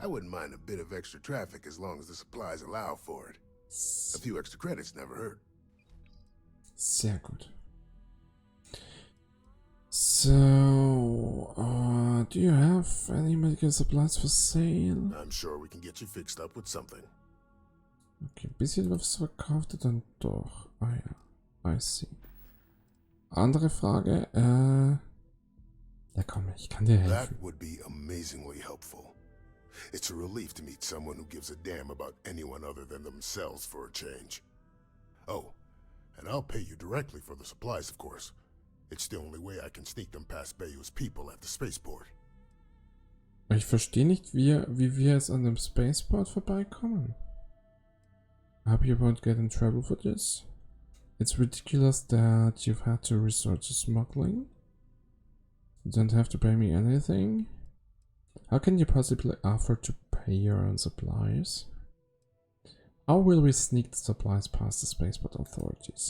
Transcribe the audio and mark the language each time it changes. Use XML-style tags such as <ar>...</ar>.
<en>I wouldn't mind a bit of extra traffic as long as the supplies allow for it. A few extra credits never hurt.</en> <de>Sehr gut.</de> <en>So, do you have any medical supplies for sale? I'm sure we can get you fixed up with something.</en> <de>Okay, ein bisschen was verkauft er dann doch. Ah ja,</de> <en>I see.</en> <de>Andere Frage, ja komm, ich kann dir helfen.</de> <en>That would be amazingly helpful. It's a relief to meet someone who gives a damn about anyone other than themselves for a change. Oh, and I'll pay you directly for the supplies, of course. It's the only way I can sneak them past Bayou's people at the spaceport.</en> <de>Ich verstehe nicht, wie wir jetzt an dem Spaceport vorbeikommen.</de> <en>I hope you won't get in trouble for this. It's ridiculous that you've had to resort to smuggling. You don't have to pay me anything. How can you possibly afford to pay your own supplies? How will we sneak the supplies past the spaceport authorities?</en>